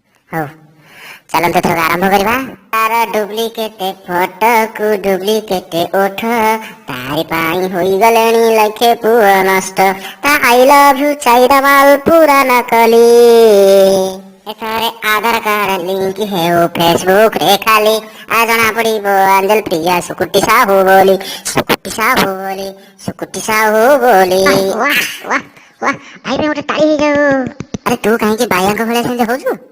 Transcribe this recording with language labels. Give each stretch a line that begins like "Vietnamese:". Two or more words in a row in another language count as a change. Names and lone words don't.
Odia: ହଉ, ଚାଲନ୍ତୁ ଏଥରକ ଆରମ୍ଭ କରିବା। ତାର
English: duplicate photoku
Odia: ଡୁପ୍ଲିକେଟ ଓଠ, ତାରି ପାଇଁ ହୋଇଗଲେଣି ଲକ୍ଷେ ପୁଅ ନଷ୍ଟ। ତା
English: I love you
Odia: ଚାଇନା ମାଲ ପୁରା ନକଲି। ଏଠାରେ ଆଧାର
English: card link
Odia: ହେଉ Facebook-ରେ ଖାଲି, ଆ ଜଣା ପଡ଼ିବ ଆଞ୍ଜେଲ ପ୍ରିୟା ସୁକୁଟି ସାହୁ ବୋଲି, ସୁକୁଟି ସାହୁ ବୋଲି, ସୁକୁଟି ସାହୁ ବୋଲି। ୱାହ, ୱାହ, ୱାହ, ଭାଇ ପାଇଁ ଗୋଟେ ତାଳି ହେଇଯାଉ। ଆରେ, ତୁ କାହିଁକି ବାୟାଙ୍କ ଭଳିଆ ସେମିତି ହଉଛୁ?